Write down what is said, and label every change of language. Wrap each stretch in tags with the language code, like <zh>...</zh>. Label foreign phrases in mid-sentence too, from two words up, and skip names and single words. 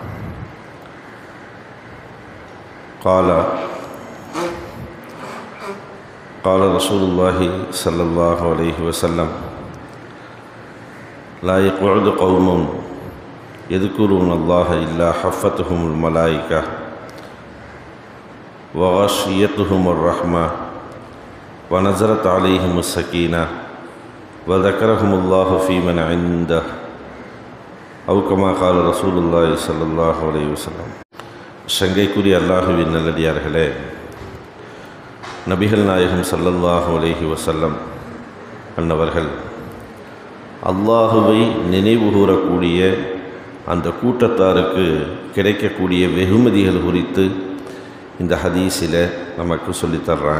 <ar>قال رسول الله صلى الله عليه وسلم: لا يقعد قوم يذكرون الله إلا حفتهم الملائكة وغشيتهم الرحمة ونزلت عليهم السكينة وذكرهم الله في من عنده أو كما قال رسول الله صلى الله عليه وسلم.</ar> <ta>சங்கைக்குரிய அல்லாஹுவின் நல்லடியார்களே, நபிகள் நாயகம்</ta> <ar>صلى الله عليه وسلم</ar> <ta>அன்னவர்கள் அல்லாஹுவை நினைவு கூறக்கூடிய அந்த கூட்டத்தாருக்கு கிடைக்கக்கூடிய வெகுமதிகள் குறித்து இந்த ஹதீஸில் நமக்கு சொல்லித்தர்றாங்க.</ta>